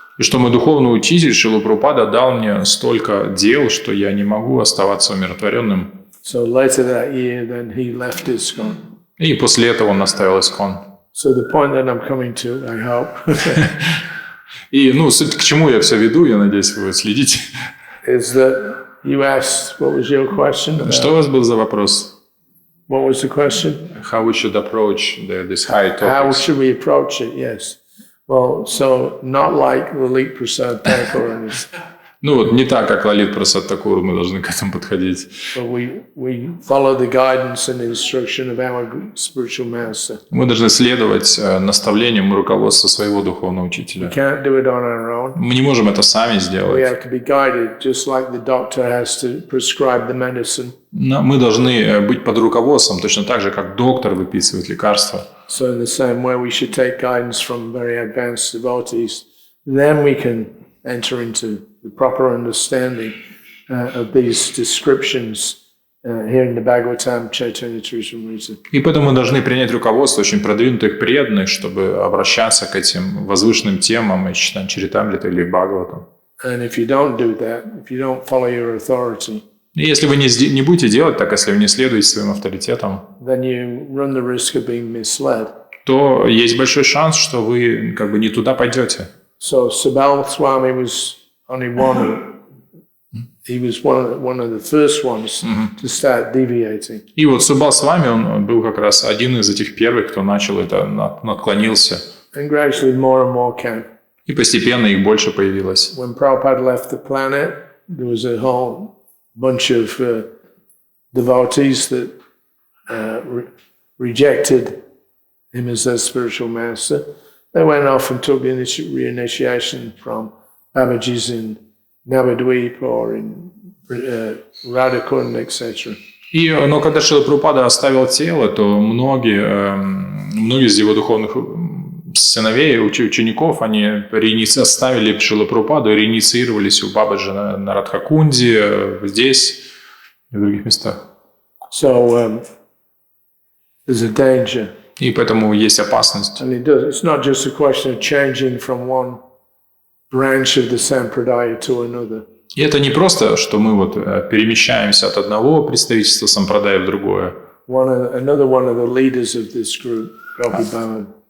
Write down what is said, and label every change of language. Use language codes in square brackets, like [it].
[ru] И что мой духовный учитель Шрила Прабхупада дал мне столько дел, что я не могу оставаться умиротворенным. [en] So later that year, then he left ISKCON. [ru] И после этого он оставил ISKCON. [en] So the point that I'm coming to, I hope. [ru] И, суть к чему я все веду, я надеюсь, вы следите. [en] Is that you asked, what was your question? [ru] Что у вас был за вопрос? [en] What was the question? How we should approach this high topics? How should we approach it? Yes. Well, so not like Lalit Prasad Thakur and his. [ru] Не так, как Лалит Прасад Такур, мы должны к этому подходить. [en] But we follow the guidance and instruction of our spiritual master. [ru] Мы должны следовать наставлениям и руководству своего духовного [en] We [ru] учителя. [en] can't do it on our own. [ru] Мы не можем это сами [en] We [ru] сделать. [en] have to be guided, just like the doctor has to prescribe the medicine. [ru] Мы должны быть под руководством, точно так же, как доктор выписывает лекарства. [en] So in the same way, we should take guidance from very advanced devotees. Then we can enter into the proper understanding of these descriptions here in the Bhagavatam, Chaitanya Charitamrita. [ru] И поэтому мы должны принять руководство очень продвинутых преданных, чтобы обращаться к этим возвышенным темам и читать Чаритамриту или Бхагаватам. [en] And if you don't do that, if you don't follow your authority, [ru] И если вы не будете делать так, если вы не следуете своим авторитетам, [en] then you run the risk of being misled. [ru] то есть большой шанс, что вы как бы не туда пойдете. [en] So Sabal Swami was only he was one of the first ones to start deviating. [ru] И вот Субал с вами, он был как раз один из этих первых, кто начал это, наклонился. [en] And gradually more and more came. [ru] И постепенно их больше появилось. [en] When Prabhupada left the planet, there was a whole bunch of devotees that rejected him as their spiritual master. They went off and took reinitiation from Babaji's in Navadvip or in Radhakund, etc. [ru] Но когда Шрила Прабхупада оставил тело, то многие из его духовных сыновей, учеников, они оставили Шрилу Прабхупаду и реинициировались у Бабаджи на Радхакунде, здесь и в других местах. [en] So there's a danger. [ru] И поэтому есть опасность. [en] And it's not just a question of changing from one branch of the sampradaya to another. [ru] И это не просто, что мы вот перемещаемся от одного представительства сампрадай в другое. [en] Another one of the leaders of this group, Prabhu.